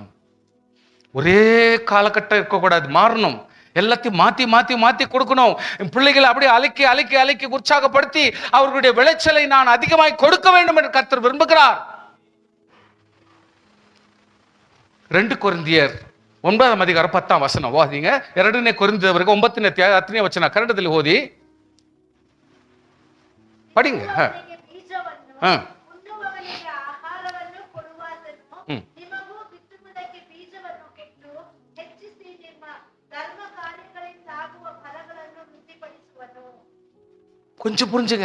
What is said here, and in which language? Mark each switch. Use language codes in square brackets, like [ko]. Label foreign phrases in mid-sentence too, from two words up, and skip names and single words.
[ta] ஒரே காலகட்டம் இருக்கக்கூடாது, மாறணும். எல்லாத்தையும் மாத்தி மாத்தி மாத்தி கொடுக்கணும். பிள்ளைகளை அப்படியே அலைக்கி அலைக்கி அலைக்கி உற்சாகப்படுத்தி அவர்களுடைய விளைச்சலை நான் அதிகமாய் கொடுக்க வேண்டும் என்று கர்த்தர் விரும்புகிறார். 2 கொரிந்தியர் 9ஆம் அதிகாரம் 10ஆம் வசனம் ஓதிங்க. [kn] 2ನೇ ಕೊರಿಂಥದವರಿಗೆ 9ನೇ ಅಧ್ಯಾಯ 10ನೇ ವಚನ ಕನ್ನಡದಲ್ಲಿ ಓದಿ படிங்க. [ta] கொஞ்சம் புரிஞ்சுங்க.